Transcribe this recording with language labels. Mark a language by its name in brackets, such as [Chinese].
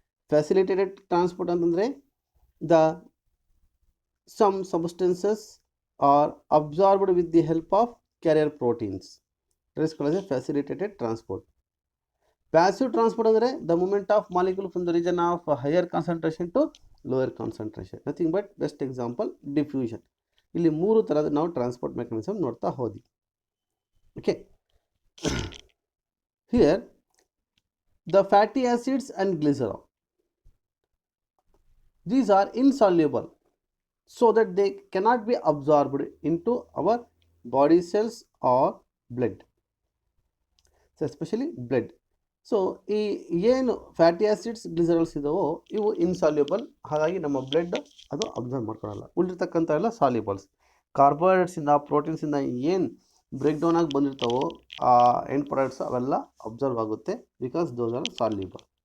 [English] Facilitated transport ಅಂತಂದರೆ the some substances are absorbed with the help of carrier proteins. That is called as a facilitated transport. Passive transport ಅಂದರೆ the movement of molecule from the region of higher concentration to lower concentration. Nothing but best example diffusion. [Kannada] ಇಲ್ಲಿ ಮೂರು ಥರದ ನಾವು transport mechanism ನೋಡ್ತಾ ಹೋದ್ವಿ. [English] Okay, here the fatty acids and glycerol, these are insoluble so that they cannot be absorbed into our body cells or blood. So especially blood. [Kannada] So ಈ ಏನು fatty acids, ಗ್ಲಿಸರಲ್ಸ್ ಇದಾವೋ ಇವು insoluble, ಹಾಗಾಗಿ ನಮ್ಮ blood ಅದು observe ಮಾಡ್ಕೊಳ್ಳಲ್ಲ. ಉಳಿರ್ತಕ್ಕಂಥ ಎಲ್ಲ ಸಾಲ್ಯುಬಲ್ಸ್. ಕಾರ್ಬೋಹೈಡ್ರೇಟ್ಸಿಂದ, ಪ್ರೋಟೀನ್ಸಿಂದ ಏನು break down ಆಗಿ ಬಂದಿರ್ತಾವೋ ಆ ಎಂಡ್ ಪ್ರಾಡಕ್ಟ್ಸ್ ಅವೆಲ್ಲ ಅಬ್ಸರ್ವ್ ಆಗುತ್ತೆ, [English] Because those are soluble.